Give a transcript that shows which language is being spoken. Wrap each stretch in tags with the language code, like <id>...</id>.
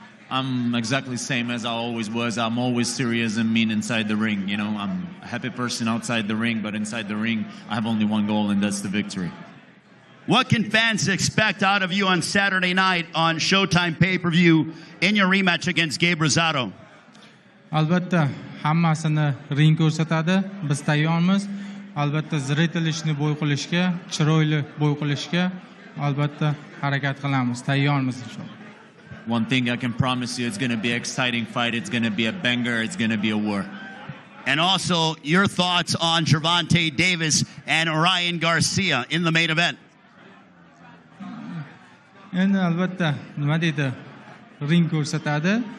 <en>I'm exactly the same as I always was. I'm always serious and mean inside the ring. You know, I'm a happy person outside the ring, but inside the ring, I have only one goal, and that's the victory. What can fans expect out of you on Saturday night on Showtime pay-per-view in your rematch against Gabriel Rosado?</en> <uz>Albatta, hammasini ring ko'rsatadi. Biz tayyormiz. Albatta, ziritilishni bo'y qilishga, chiroyli bo'y qilishga albatta harakat qilamiz. Tayyormiz inshaalloh.</uz> <en>One thing I can promise you, it's going to be an exciting fight. It's going to be a banger. It's going to be a war. And also, your thoughts on Gervonta Davis and Elijah Garcia in the main event.</en> <uz>Endi albatta, nima deydi? Ring ko'rsatadi.</uz>